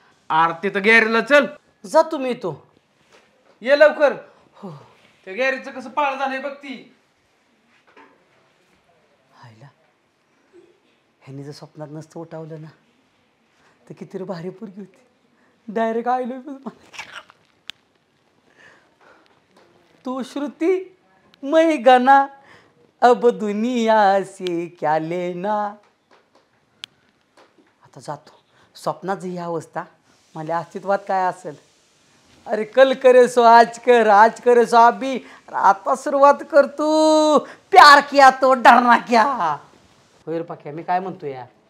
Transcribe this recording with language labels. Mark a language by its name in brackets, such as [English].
[Marathi] अरे तिथं गॅरेजला चल. जातो मी येतो. ये लवकर. हो, त्या गॅरेजचं कसं पाळ झालंय बघ ती. हायला, ह्यांनी जर स्वप्नात नसतं उठावलं ना तर किती भारी पोरगी होती. [Hindi] डायरेक्ट आयलो तू श्रुती मैं गाना, अब दुनिया से क्या लेना. [Marathi] आता जातो. स्वप्नात ही अवस्था माझ्या अस्तित्वात काय असेल? अरे [Hindi] कल करे सो आज कर, आज करे सो अभी. [Marathi] आता सुरुवात कर तू. [Hindi] प्यार किया तो डरना क्या. [Marathi] होय रे पाक्या, मी काय म्हणतो यार,